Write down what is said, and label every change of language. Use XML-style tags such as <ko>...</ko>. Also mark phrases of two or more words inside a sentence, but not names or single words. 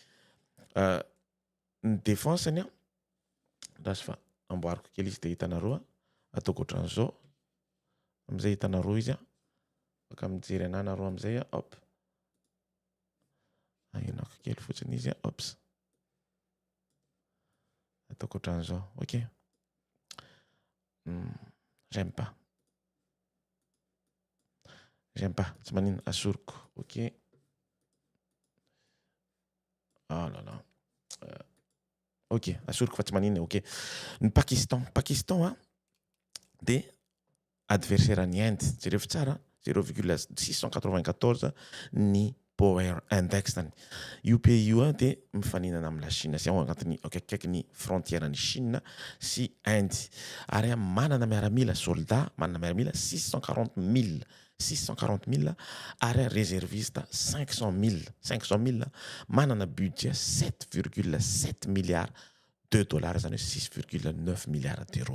<mg>Ny défense-ny rasy fa amboariko kely izy dia hitanareo ataoko ohatran'izao amin'izay hitanareo izy afaka mijery anareo amin'izay hop ahenako kely fotsiny izy hops ataoko ohatran'izao ok.</mg> <fr>J'aime pas</fr> <mg>tsy manino asoriko ok.</mg> <fr>Oh là là</fr> <mg>ok asoriko fa tsy manino ok. Ny Pakistan dia adversaire ny Inde jerevy tsara 0,694 ny</mg> <en>power index</en> <mg>tany. Io pays io dia mifaninana amin'ny</mg> <fr>la Chine</fr> <mg>sy ao agnatin'ny akaiky ny frontière ny Chine sy Inde ary manana miaramila soldat manana miaramila 640 000 ary réserviste 500 000 manana budget 7,7</mg> <fr>milliards de dollars</fr> <mg>zany 6,9</mg> <fr>milliards d'euros.</fr>